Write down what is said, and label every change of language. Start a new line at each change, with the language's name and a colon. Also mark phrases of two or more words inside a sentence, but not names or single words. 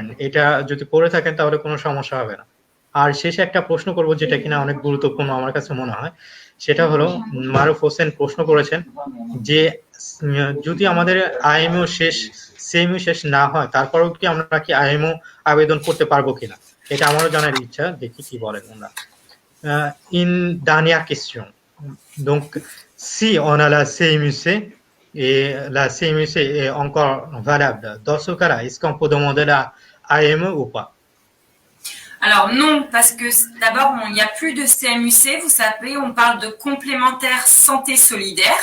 Bangla: এটা যদি করে থাকেন তাহলে কোনো সমস্যা হবে না। আর শেষে একটা প্রশ্ন করব যেটা কিনা অনেক গুরুত্বপূর্ণ আমার কাছে মনে হয়, সেটা হলো মারুফ হোসেন প্রশ্ন করেছেন যে যদি আমাদের আইএমও সেমই শেষ না হয় তারপরেও কি আমরা কি আইএমও আবেদন করতে পারবো কিনা, এটা আমারও জানার ইচ্ছা, দেখি কি বলেন ওনারা।
French: Une dernière question. Donc, si on a la CMUC et la CMUC est encore valable, dans ce cas-là, est-ce qu'on peut demander la AME ou pas? Alors non, parce que d'abord, il n'y a plus de CMUC, vous savez, on parle de complémentaire santé solidaire.